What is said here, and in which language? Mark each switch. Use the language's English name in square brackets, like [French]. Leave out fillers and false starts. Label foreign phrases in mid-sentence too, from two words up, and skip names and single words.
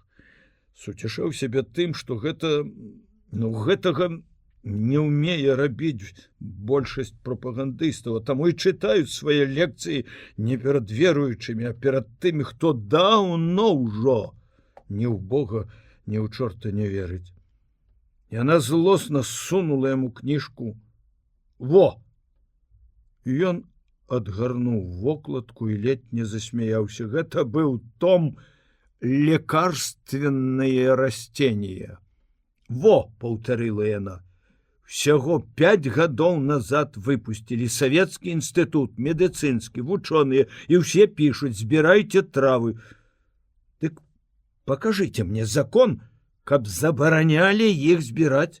[Belarusian] Суцешаў сябе тым, што гэтага не ўмее рабіць большасць прапагандыстаў, а таму і чытаюць свае лекцыі не перад веруючымі, а перад тымі, хто даўно ўжо ні ў Бога, ні ў чорта не верыць. Яна злосна сунула яму кніжку. Во! Ён адгарнуў вокладку і ледь не засмяяўся. Гэта быў том «Лекарственные растения». Во, паўтарыла яна. Всяго 5 гадоў назад выпусцілі Савецкі інстытут, медыцынскі, вучоныя, і ўсе пішуць: збірайце травы. Дык пакажыце мне закон, каб забаранялі іх збіраць.